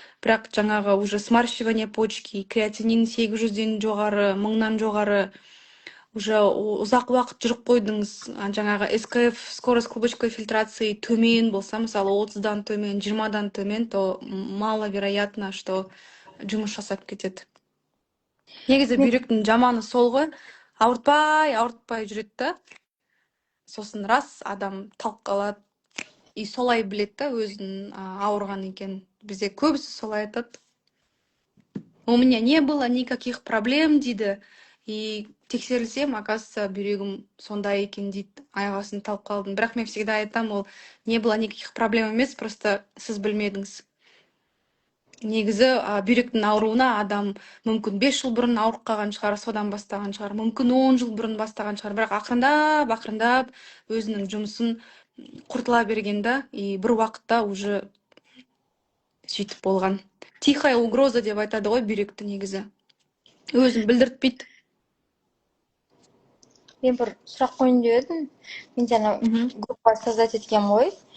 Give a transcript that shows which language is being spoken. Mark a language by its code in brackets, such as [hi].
[kk] Бірақ жаңағы уже смарщивание почки, креатинин 800-ден жоғары, 1000-нан жоғары, уже ұзақ уақыт жүріп қойдыңыз, жаңағы СКФ, [ru] скорость клубочковой фильтрации [kk] төмен болса, мысалы 30-дан төмен, 20-дан төмен, [ru] то маловероятно, что [kk] жұмыс жасап кетеді. Негізі бүйректің жаманы сол ғой, ауыртпай жүреді да. Сосын рас адам талқалады, и солай біледі да өзінің ауырған екен. Бізде көбісі солай айтады. [ru] У меня не было никаких проблем дейді. [kk] И тексерілсем, оказывается, бүйрегім сондай екен дейді. Аяғасын талқаладым. Бірақ мен всегда айтам, ол [ru] не было никаких проблем [kk] емес, просто сіз білмедіңіз. Негізі бүйректің ауруына адам мүмкін 5 жыл бұрын ауырып қалған шығар, содан бастаған шығар, мүмкін 10 жыл бұрын бастаған шығар, бірақ ақырындап өзінің жұмысын құртыла берген да, и бір уақытта уже сөйтіп болған. Тихая угроза деп айтады ғой бүйректі негізі. Өзін білдіртпейді. Мен бір сұрақ қойын деп едім. Мен жаңа группа создать еткен ғой.